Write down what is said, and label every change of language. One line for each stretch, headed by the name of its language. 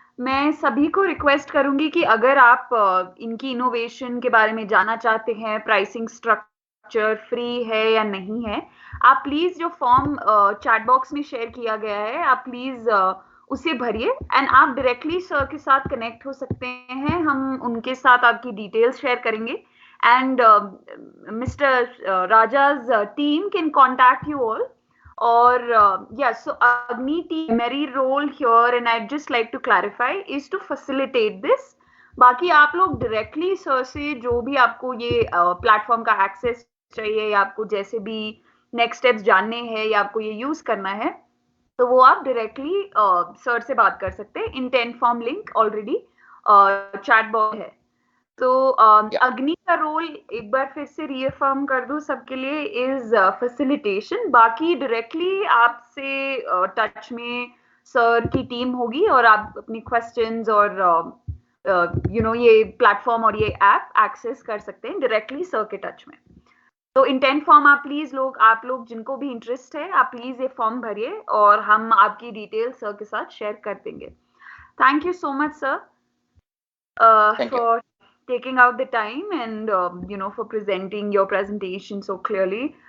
Hindi: मैं सभी को रिक्वेस्ट करूंगी कि अगर आप इनकी इनोवेशन के बारे में जानना चाहते हैं, प्राइसिंग स्ट्रक्चर फ्री है या नहीं है, आप प्लीज जो फॉर्म चैट बॉक्स में शेयर किया गया है, आप प्लीज उसे भरिए एंड आप डायरेक्टली सर के साथ कनेक्ट हो सकते हैं। हम उनके साथ आपकी डिटेल्स शेयर करेंगे and mister Raja
English: 's team can contact you all. Or yeah, so AGNIi team, primary role here, and I'd just like to clarify, is to facilitate this.
Hindi: बाकी आप लोग डायरेक्टली सर से जो भी आपको ये platform का एक्सेस चाहिए, या आपको जैसे भी नेक्स्ट स्टेप्स जानने हैं, या आपको ये यूज करना है, तो वो आप डायरेक्टली सर से बात कर सकते हैं। Intent form link already chat box है। तो AGNIi का रोल एक बार फिर से रीअफर्म कर दूं सबके लिए,
English: Is facilitation.
Hindi: बाकी डायरेक्टली आपसे टच में सर की टीम होगी, और आप अपनी क्वेश्चंस और ये प्लेटफॉर्म और ये ऐप एक्सेस कर सकते हैं डायरेक्टली सर के टच में। तो इंटेंट फॉर्म आप लोग जिनको भी इंटरेस्ट है, आप प्लीज ये फॉर्म भरिए, और हम आपकी डिटेल सर के साथ शेयर कर देंगे।
English: Thank you so much sir for taking out the time and for presenting your presentation so clearly.